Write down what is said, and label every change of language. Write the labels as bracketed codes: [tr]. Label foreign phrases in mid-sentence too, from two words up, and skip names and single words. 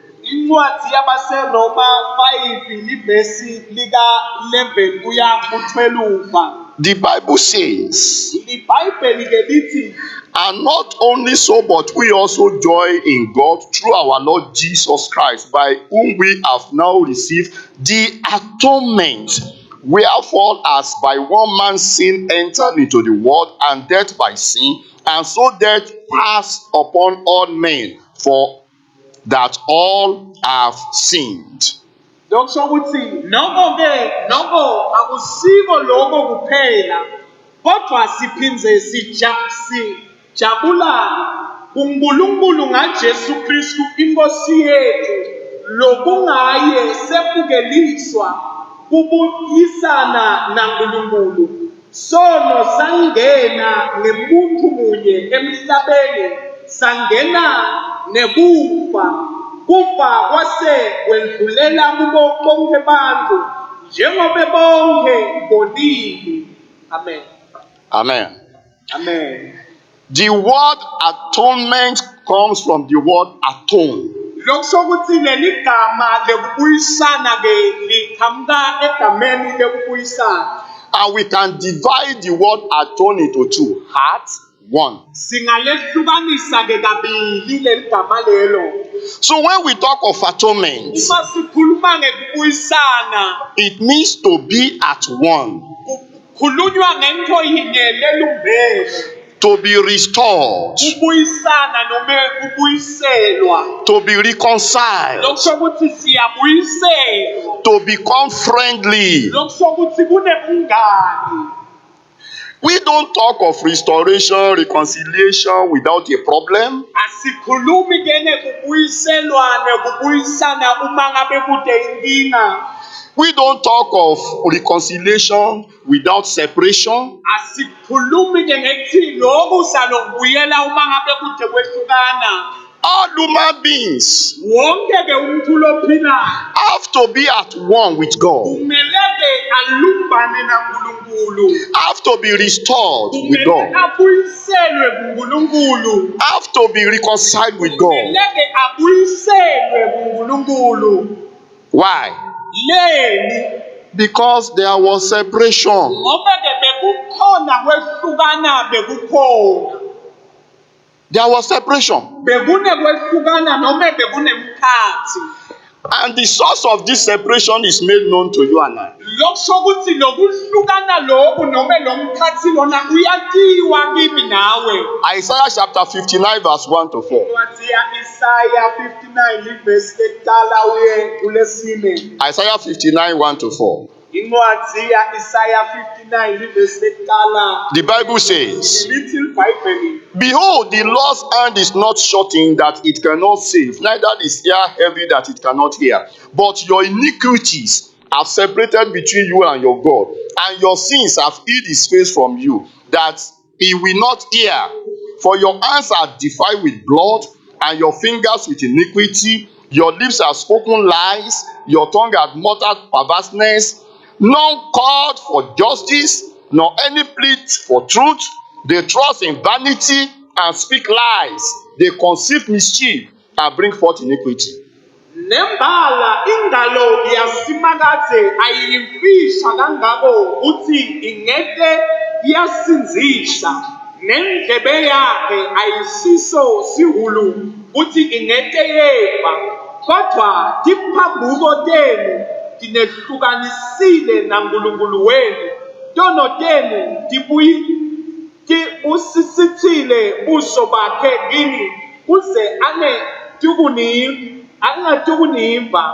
[en] The Bible says, and not only so, but we also joy in God through our Lord Jesus Christ, by whom we have now received the atonement. Wherefore, as by one man sin entered into the world, and death by sin, and so death passed upon all men, for that all have sinned. [ss] Kodwa siphindze sijabula kuNkulunkulu ngaJesu Kristu inkosi yethu, lokungaye sebukeliswa kubuyisana naNkulunkulu. Sono sangena ngemuntu munye emhlabeni, sangena nekufa. Kufa kwase kwendlulela kubo bonke bantu, njengoba bonke bonile. [en] Amen. Amen. Amen. The word atonement comes from the word atone. [ss] lokusho ukuthi leli gama lekubuyisana ke liqhamuka egameni lekubuyisana. [en] And we can divide the word atone into two. Heart, one. [ss] Singalehlukanisa ke kabili leli gama lelo. [en] So when we talk of atonement, [ss] Uma sikhuluma ngekubuyisana, [en] it means to be at one, [ss] kukhulunywa ngento yinye lelumbene. [en] to be restored, [ss] Kubuyisana noma kubuyiselwa. [en] to be reconciled, [ss] Lokusho ukuthi siyabuyiselwa. [en] to become friendly. [ss] Lokusho ukuthi kunebungani. [en] We don't talk of restoration, reconciliation without a problem. [ss] Asikhulumi ke nekubuyiselwa nekubuyisana uma ngabe kude inkinga. [en] We don't talk of reconciliation without separation. [ss] Asikhulumi ke ngekuthi lokhu salokubuyela uma ngabe kude kwehlukana. [en] All human beings [ss] Wonke ke umuntu lophilayo [en] have to be at one with God, [ss] kumele ke alumbane naNkulunkulu. [en] have to be restored with [ss] Kumele [en] God, [ss] abuyiselwe kuNkulunkulu. [en] have to be reconciled with God. [ss] Kumele ke abuyiselwe kuNkulunkulu. [en] Why? [ss] Leni [en] Because there was separation. [ss] ngoba ke bekukhona kwehlukana bekukhona. [en] There was separation. [ss] Bekune kwehlukana noma bekunemkhathi. [en] And the source of this separation is made known to you and I. [ss] Lokusho ukuthi lokuhlukana lokhu noma lomkhathi lona uyakiwa kimi nawe. [en] Isaiah chapter 59 verse 1 to 4. [ss] Incwadi Isaiah 59 verse ekuqala uye kulesine. [en] Isaiah 59 1 to 4. [ss] Incwadi Isaiah 59 verse ekuqala. [en] The Bible says, Little Bible. behold, the Lord's hand is not shortened that it cannot save, neither is ear heavy that it cannot hear. But your iniquities have separated between you and your God, and your sins have hid his face from you, that he will not hear. For your hands are defiled with blood, and your fingers with iniquity. Your lips have spoken lies, your tongue hath muttered perverseness. None called for justice, nor any plea for truth. They trust in vanity and speak lies. They conceive mischief and bring forth iniquity. [ss] Nembala ingalo yasimakathe ayimfisha kangako uthi ingeke yasinzisha, nendlebe yakhe ayisiso sihulu uthi ingeke yeva. Kodwa tiphambuko tenu tinehlukanisile naNkulunkulu wenu, tono tenu usisithile buso bakhe kini uze angatukuniva.